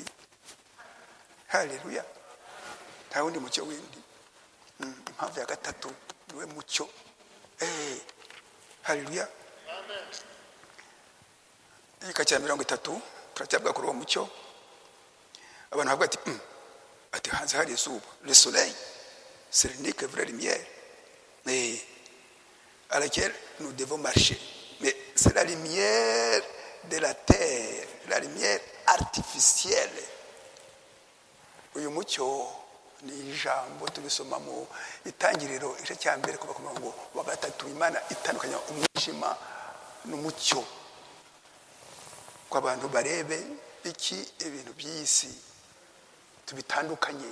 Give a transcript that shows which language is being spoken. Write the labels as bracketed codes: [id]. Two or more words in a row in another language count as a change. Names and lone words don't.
[rw] Haleluya. Nta wundi mucyo wundi. Impamvu ya gatatu niwe mucyo. Haleluya. Igika cya 30 turacyabwa kuri uwo mucyo. Abantu bavuga ati hanze hari izuba. [fr] Le soleil, c'est l'unique vraie lumière à laquelle nous devons marcher. Mais c'est la lumière de la terre, la lumière artificielle. [rw] Uyu mucyo ni ijambo tubisoma mu itangiriro igice cya mbere kuva ku murongo wa 3. Imana itandukanya umwijima n'umucyo kwa bantu barebe iki ibintu by'isi tubitandukanye.